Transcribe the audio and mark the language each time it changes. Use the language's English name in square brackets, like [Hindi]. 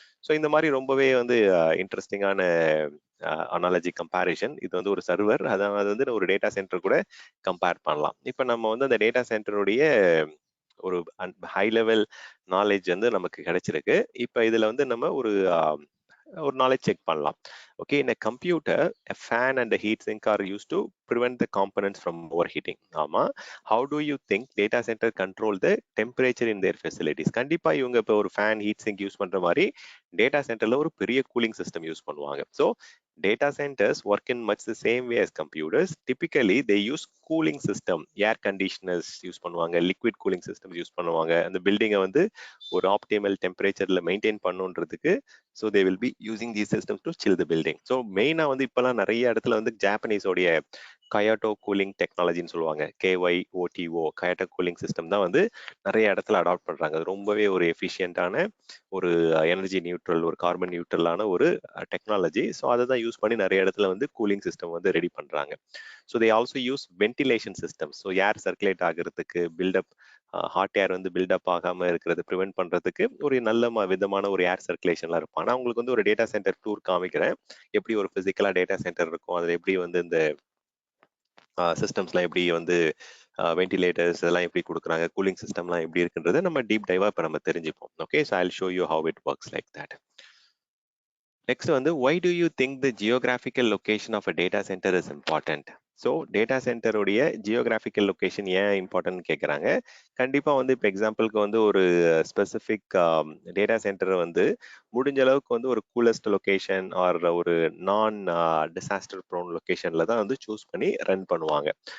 [Tamil] So இந்த மாதிரி ரொம்பவே வந்து இன்ட்ரெஸ்டிங்கான அனாலஜி கம்பேரிஷன். இது வந்து ஒரு சர்வர், அதாவது வந்து ஒரு டேட்டா சென்டர் கூட கம்பேர் பண்ணலாம். இப்போ நம்ம வந்து அந்த டேட்டா சென்டருடைய ஒரு ஹை லெவல் நாலேஜ் வந்து நமக்கு கிடைச்சிருக்கு. இப்போ இதுல வந்து நம்ம ஒரு நாலேஜ் செக் பண்ணலாம். [English] Okay, in a computer, a fan and a heat sink are used to prevent the components from overheating. [Tamil] ஆமா. [English] How do you think data center control the temperature in their facilities? [Tamil] கண்டிப்பா இவங்க இப்போ ஒரு fan, heat sink use பண்ற மாதிரி data சென்டர்ல ஒரு பெரிய கூலிங் சிஸ்டம் யூஸ் பண்ணுவாங்க. [English] So data centers work in much the same way as computers. Typically, they use cooling system, air conditioners [Tamil] use பண்ணுவாங்க, [English] liquid cooling systems use பண்ணுவாங்க. [Tamil] அந்த பில்டிங்கை வந்து ஒரு optimal டெம்பரேச்சர்ல maintain பண்ணுன்றதுக்கு [English] So they will be using the system to chill the building. [Tamil] So மெயினாக வந்து இப்போலாம் நிறைய இடத்துல வந்து ஜாப்பனீஸோடைய கயாட்டோ கூலிங் டெக்னாலஜின்னு சொல்லுவாங்க, KYOTO கயாட்டோ கூலிங் சிஸ்டம் தான் வந்து நிறைய இடத்துல அடாப்ட் பண்ணுறாங்க. அது ரொம்பவே ஒரு எஃபிஷியண்டான ஒரு எனர்ஜி நியூட்ரல், ஒரு கார்பன் நியூட்ரலான ஒரு டெக்னாலஜி. ஸோ அதை தான் யூஸ் பண்ணி நிறைய இடத்துல வந்து கூலிங் சிஸ்டம் வந்து ரெடி பண்ணுறாங்க. [English] So they also use ventilation system. [Tamil] So air circulate ஆகிறதுக்கு, பில்டப் ஹாட் ஏர் வந்து பில்டப் ஆகாம இருக்கிறது ப்ரிவென்ட் பண்றதுக்கு ஒரு நல்ல விதமான ஒரு ஏர் சர்க்குலேஷன்லாம் இருக்கும். ஆனால் உங்களுக்கு வந்து ஒரு டேட்டா சென்டர் டூர் காமிக்கிறேன், எப்படி ஒரு பிசிக்கலா டேட்டா சென்டர் இருக்கும், அதில் எப்படி வந்து இந்த சிஸ்டம்ஸ்லாம் எப்படி வந்து வென்டிலேட்டர்ஸ் இதெல்லாம் எப்படி கொடுக்குறாங்க, கூலிங் சிஸ்டம்லாம் எப்படி இருக்குன்றதை நம்ம டீப் டைவா இப்போ நம்ம தெரிஞ்சுப்போம். [English] Okay, so I will show you how it works like that. Next வந்து why do you think the geographical location of a data center is important? [Tamil] So data சென்டருடைய geographical location ஏன் important கேட்குறாங்க. கண்டிப்பாக வந்து இப்போ எக்ஸாம்பிளுக்கு வந்து ஒரு ஸ்பெசிஃபிக் டேட்டா சென்டர் வந்து முடிஞ்ச அளவுக்கு வந்து ஒரு கூலஸ்ட் லொக்கேஷன் ஆர் ஒரு நான் டிசாஸ்டர் ப்ரோன் லொக்கேஷனில் தான் வந்து சூஸ் பண்ணி ரன் பண்ணுவாங்க.